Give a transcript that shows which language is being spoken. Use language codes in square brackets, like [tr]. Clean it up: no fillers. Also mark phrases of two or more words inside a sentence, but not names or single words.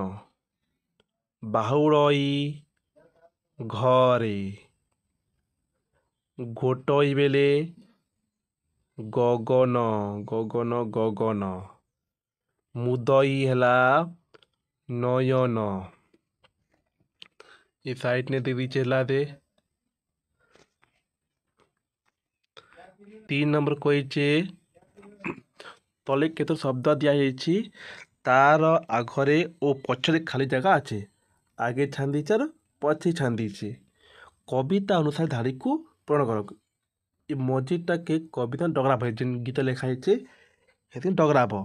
[or] ବାହୁଡ଼ଇ ଘରେ। ଘୋଟଇ ବେଲେ ଗଗନ ଗଗନ। ମୁଦଇ ହେଲା ନୟନ। [hi] ये साइड ने दीदी चला दे। [or] 3 नंबर କହିছে ତଳେ କେତେ ଶବ୍ଦ ଦିଆଯାଇଛି ତାର ଆଗରେ ଓ ପଛରେ ଖାଲି ଜାଗା ଅଛି। [spv] ଆଗେ ଛାନ୍ଦିଛେ ପଛେ ଛାନ୍ଦିଛେ। [or] କବିତା ଅନୁସାରେ ଧାଡ଼ିକୁ ପୂରଣ କର। ଏ ମଝିଟାକେ କବିତା ଡଗରା ଭାଇ ଯେନ୍ ଗୀତ ଲେଖା ହେଇଛେ ସେଠି ଡଗରାବ।